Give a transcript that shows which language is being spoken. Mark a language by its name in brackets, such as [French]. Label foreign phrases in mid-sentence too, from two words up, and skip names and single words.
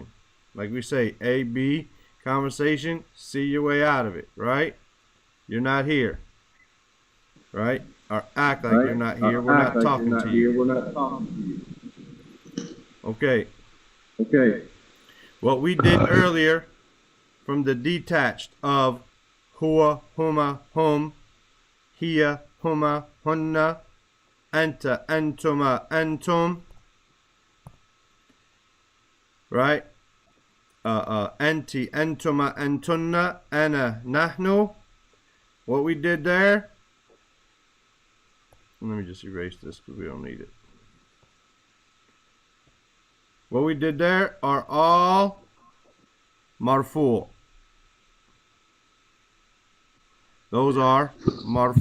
[English] Like we say, A, B, conversation, see your way out of it, right? You're not here, right? Or act like you're not here. We're not talking to you. We're not talking to you. Okay. Okay. What we did earlier from the detached of [Arabic] هو، هما، هم، هي، هما, هن، أنت، أنتما، أنتم, right? أنتِ، أنتما، أنتن، أنا، نحن. [English] What we did there, let me just erase this because we don't need it. What we did there are all marfu. Those are marfu.